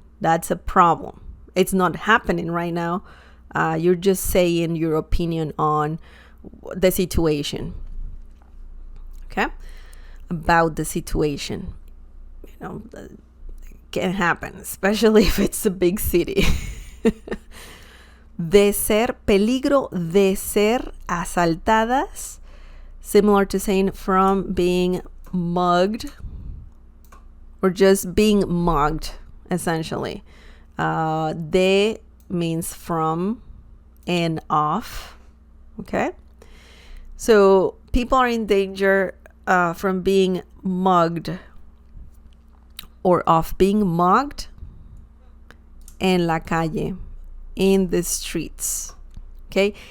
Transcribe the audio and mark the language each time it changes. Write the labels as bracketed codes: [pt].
[en] That's a problem. It's not happening right now. You're just saying your opinion on the situation. Okay? About the situation. You know, it can happen, especially if it's a big city. [es] De ser, peligro de ser asaltadas. [en] Similar to saying from being mugged or just being mugged, essentially. De means from and of. Okay? So people are in danger from being mugged or of being mugged [es] en la calle, [en] in the streets. Okay?